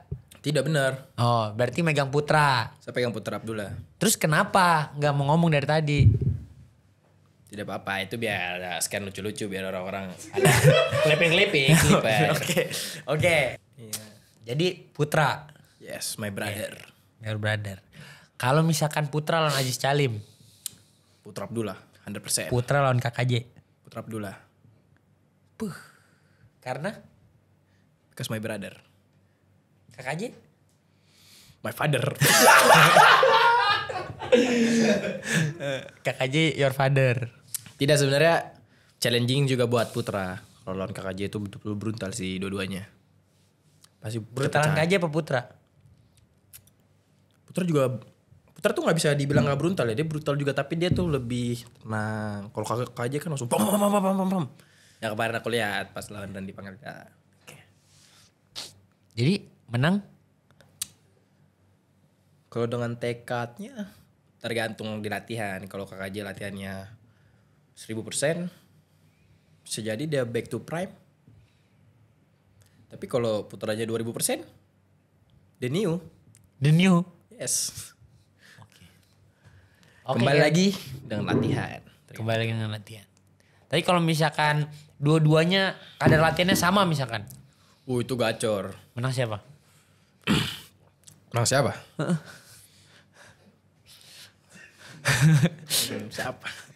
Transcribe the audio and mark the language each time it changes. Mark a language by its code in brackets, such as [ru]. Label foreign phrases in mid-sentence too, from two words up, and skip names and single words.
[id] Tidak benar. Oh, berarti megang Putra. Saya pegang Putra Abdullah. Terus kenapa nggak mau ngomong dari tadi? Tidak apa-apa, itu biar ada scan lucu-lucu biar orang-orang ada clipping. Oke. Jadi Putra. [en] Yes, my brother. Your brother. [id] Kalau misalkan Putra lawan Aziz Calim. Putra Abdullah, 100%. Putra lawan KKJ. Putra Abdullah, Karena [en] because my brother. [id] KKJ? [en] My father. KKJ your father. [id] Tidak, sebenarnya challenging juga buat Putra. Kalau lawan KKJ itu betul-betul brutal sih dua-duanya. Pasti Brutalan pecah. KKJ apa Putra? Putra tuh nggak bisa dibilang nggak brutal ya. Dia brutal juga tapi dia tuh lebih tenang. Kalau KKJ kan langsung pam. Ya kemarin aku lihat pas lawan Randy Pangalila. Jadi menang? Kalau dengan tekadnya tergantung di latihan. Kalau KKJ latihannya 1000%, bisa jadi dia [en] back to prime. [id] Tapi kalau Putranya 2000%, [en] the new. The new. Yes. [id] Oke, Kembali kan? lagi dengan latihan. Kembali lagi dengan latihan. Tapi kalau misalkan dua-duanya kadar latihannya sama misalkan. Itu gacor. Menang siapa? Nah, siapa? Siapa?